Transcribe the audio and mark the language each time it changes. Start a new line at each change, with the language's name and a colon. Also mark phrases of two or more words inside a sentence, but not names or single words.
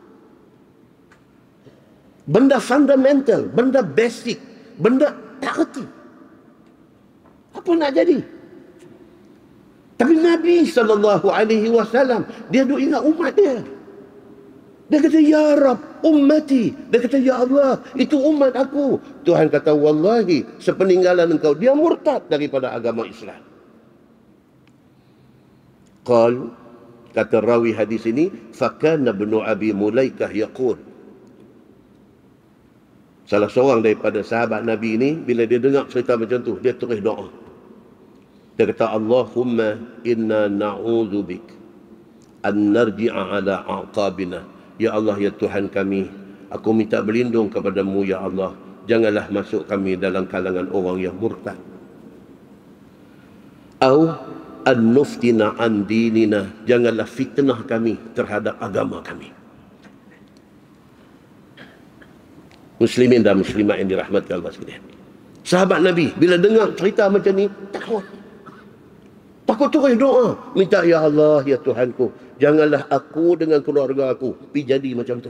Malay: Benda fundamental, benda basic, benda tak reti. Apa nak jadi? Tapi Nabi SAW, dia duk ingat umat dia. Dia kata,
Arabic: يا رب، أمتي.
Malay: Dia kata, Ya Allah, itu umat aku. Tuhan kata, wallahi, sepeninggalan engkau, dia murtad daripada agama Islam. Qal, kata rawi hadis ini,
Arabic: فكان ابن أبي مليكة يقول.
Malay: Salah seorang daripada sahabat Nabi ini, bila dia dengar cerita macam tu, dia terus doa. Dia kata,
Arabic: اللهم إنا نعوذ بك أن نرجع على أعقابنا.
Malay: Ya Allah, ya Tuhan kami, aku minta berlindung kepadamu, ya Allah, janganlah masuk kami dalam kalangan orang yang murtad.
Arabic: أو أن نفتن عن ديننا,
Malay: janganlah fitnah kami terhadap agama kami. Muslimin dan muslimat yang dirahmati Allah sekalian. Sahabat Nabi bila dengar cerita macam ni, takut. Takut terus doa, minta, Ya Allah, ya Tuhanku, janganlah aku dengan keluarga aku pergi jadi macam tu.